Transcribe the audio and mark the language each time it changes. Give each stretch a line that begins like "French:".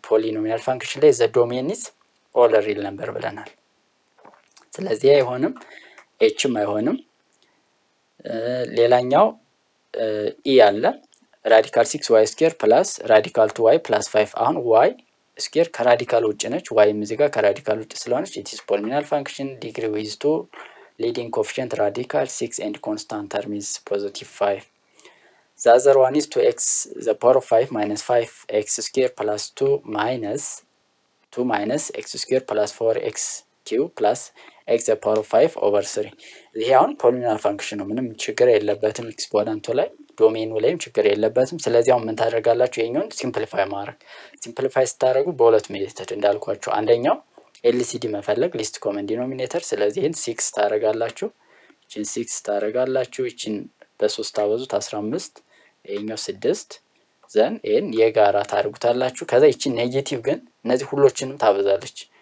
Amharic: ፖሊኖሚያል ፋንክሽን ላይ
English: the domain is all real number
Amharic: ብለናል። ስለዚህ አይሆንም፣ hም አይሆንም። ሌላኛው e አለ ራዲካል 6y² ፕላስ ራዲካል 2y ፕላስ 5። አሁን y ስኩዌር ከራዲካል ውጭ ነች፣ yም እዚህ ጋር ከራዲካል ውጭ ስለሆነች
English: it is polynomial function degree with 2 leading coefficient radical 6 and constant term is +5. the other one is 2x the power of 5 minus 5x² plus 2 minus x² plus 4x³ plus x the power of 5/3።
Amharic: ይሄ አሁን ፖሊኖሚያል ፋንክሽን ነው። ምንም ችግር የለበትም። ኤክስፖነንቱ ላይ ዶሜኑ ላይም ችግር የለበትም። ስለዚህ አሁን ምን ታደርጋላችሁ? ይሄኛውን ሲምፕሊፋይ ማድረግ። ሲምፕሊፋይ ስታደርጉ በሁለት ሜተድ እንዳልኳችሁ፣ አንደኛው ኤልሲዲ መፈለግ ሊስት ኮመን ዲኖሚኔተር። ስለዚህ ይሄን 6 ታደርጋላችሁ፣ እቺን 6 ታደርጋላችሁ፣ እቺን በ3 ታበዙት 15፣ ይሄኛው 6 ዘን ኤን የጋራ ታደርጉታላችሁ። ከዛ እቺን ኔጌቲቭ ግን እነዚህ ሁሎችንም ታበዛለች።